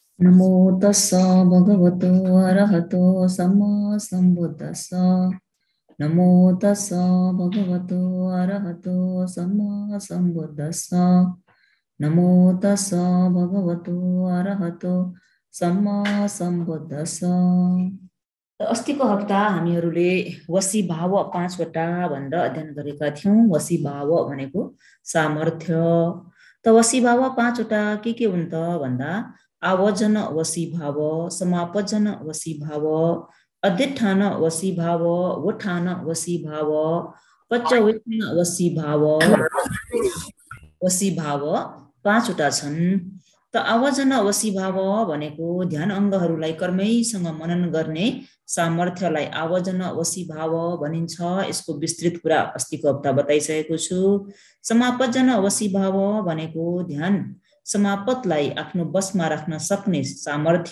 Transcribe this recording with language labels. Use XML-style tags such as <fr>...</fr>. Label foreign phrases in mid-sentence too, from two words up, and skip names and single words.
<pi>नमो तस्स भगवतो अरहतो सम्मा सम्बुद्दस्स। नमो तस्स भगवतो अरहतो सम्मा सम्बुद्दस्स। नमो तस्स भगवतो अरहतो सम्मा सम्बुद्दस्स।</pi> <ne>अस्तिको हप्ता हामीहरूले वसी भाव 5वटा भनेर अध्ययन गरेका थियौं। वसी भाव भनेको सामर्थ्य। त वसी भाव 5वटा के हुन् त भन्दा आवर्जन वसी भाव, समापजन वसी भाव, अधिष्ठान वसी भाव, वठान वसी भाव, पच्चवचन वसी भाव, वसी भाव 5वटा छन्। त आवर्जन वसी भाव भनेको ध्यान अङ्गहरूलाई कर्मैसँग मनन गर्ने सामर्थ्यलाई आवर्जन वसी भाव भनिन्छ। यसको विस्तृत कुरा अस्तिको हप्ता बताइसकेको छु। समापजन वसी भाव भनेको ध्यान समापतलाई आफ्नो बसमा राख्न सक्ने सामर्थ्य।</ne>